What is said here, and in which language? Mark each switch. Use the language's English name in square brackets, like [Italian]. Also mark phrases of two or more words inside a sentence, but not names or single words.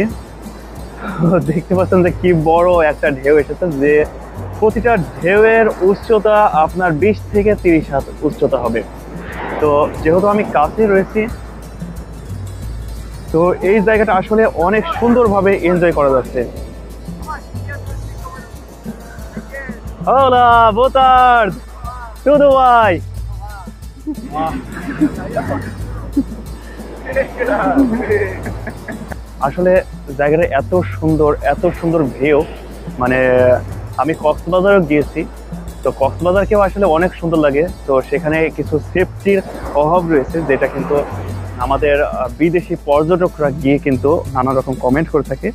[Bangla] দেখতে পাচ্ছেন যে কি বড় একটা ঢেউ এসেছে, যে প্রতিটা ঢেউয়ের উচ্চতা আপনার 20 থেকে 30 হাত উচ্চতা হবে। তো যেহেতু আমি কাছে রয়েছি, তো এই জায়গাটা আসলে অনেক সুন্দরভাবে এনজয় করা যাচ্ছে। [Portuguese] Hola, boa tarde. Tudo bem? [Bangla] আসলে জায়গাটা এত সুন্দর ভিউ। মানে আমি কক্সবাজারও গিয়েছি, তো কক্সবাজারকেও আসলে অনেক সুন্দর লাগে। তো সেখানে কিছু সেফটির অভাব রয়েছে, যেটা কিন্তু আমাদের বিদেশি পর্যটকরা গিয়ে কিন্তু নানা রকম কমেন্ট করে থাকে।